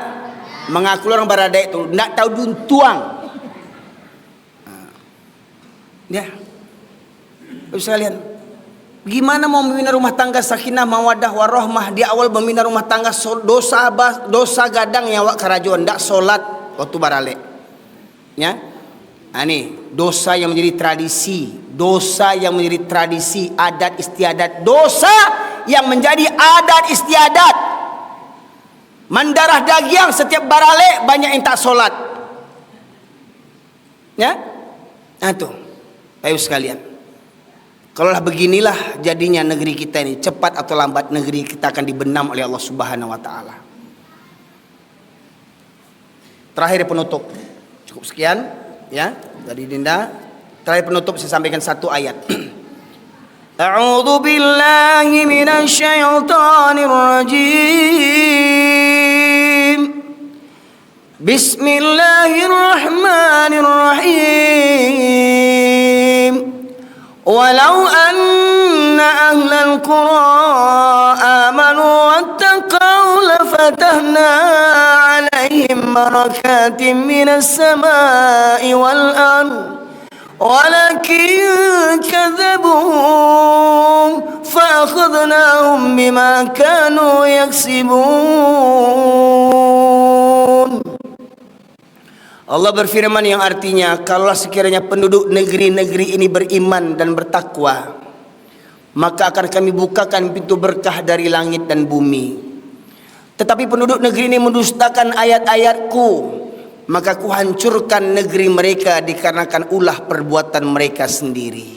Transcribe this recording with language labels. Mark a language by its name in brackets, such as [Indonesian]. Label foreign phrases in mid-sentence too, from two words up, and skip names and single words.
[Indonesian] Mengaku orang baralek itu tak tahu duntuang. Ya, sekalian, gimana mau membina rumah tangga [Arabic] سكينة مودة ورحمة? [Indonesian] Di awal membina rumah tangga dosa gadang yang awak kerajuan, tak solat waktu baralek. Ya, ini dosa yang menjadi tradisi, adat istiadat, dosa yang menjadi adat istiadat. Mendarah daging setiap baralek banyak yang tak solat. Ya, itu. Ayo sekalian, kalaulah beginilah jadinya negeri kita ini, cepat atau lambat negeri kita akan dibenam oleh Allah [Arabic] سبحانه وتعالى. [Indonesian] Terakhir penutup, cukup sekian ya dari Dinda. Terakhir penutup saya sampaikan satu ayat. [Arabic] أعوذ بالله من الشيطان الرجيم. بسم الله الرحمن الرحيم. ولو أن أهل القرى آمنوا واتقوا لفتحنا عليهم بركات من السماء والأرض ولكن كذبوا فأخذناهم بما كانوا يكسبون. [Indonesian] Allah berfirman yang artinya, kalaulah sekiranya penduduk negeri-negeri ini beriman dan bertakwa, maka akan kami bukakan pintu berkah dari langit dan bumi. Tetapi penduduk negeri ini mendustakan ayat-ayatku, maka ku hancurkan negeri mereka dikarenakan ulah perbuatan mereka sendiri.